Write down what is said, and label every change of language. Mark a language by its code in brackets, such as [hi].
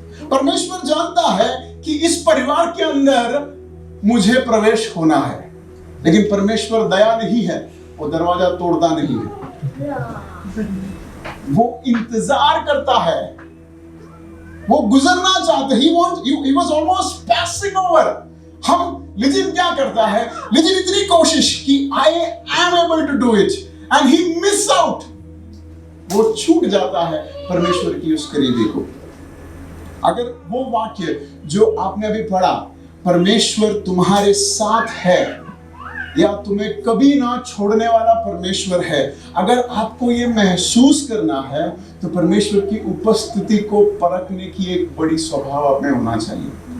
[hi] परमेश्वर जानता है कि इस परिवार के अंदर मुझे प्रवेश होना है, लेकिन परमेश्वर दया नहीं है, वो दरवाजा तोड़ता नहीं है, वो इंतजार करता है, वो गुजरना चाहते। [en] He was almost passing over। [hi] हम लिजिन क्या करता है, लिजिन इतनी कोशिश कि [en] I am able to do it and he miss out, [hi] वो छूट जाता है परमेश्वर की उस करीबी को। अगर वो वाक्य जो आपने अभी पढ़ा, परमेश्वर तुम्हारे साथ है या तुम्हें कभी ना छोड़ने वाला परमेश्वर है, अगर आपको ये महसूस करना है तो परमेश्वर की उपस्थिति को परखने की एक बड़ी स्वभाव आप में होना चाहिए।